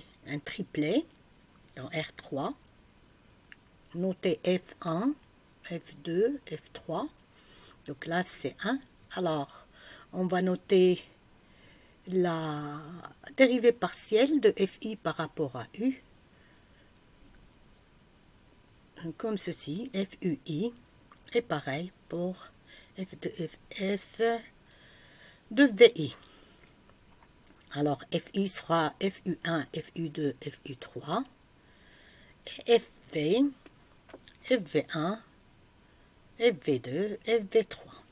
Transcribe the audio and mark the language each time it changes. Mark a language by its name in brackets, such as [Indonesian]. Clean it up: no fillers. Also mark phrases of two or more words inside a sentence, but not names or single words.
[French] un triplet dans R3, notez F1, F2, F3, donc là c'est 1, alors on va noter la dérivée partielle de fi par rapport à u, comme ceci, fui, et pareil pour f de vi. Alors fi sera fu1, fu2, fu3, et fv, fv1, fv2, fv3.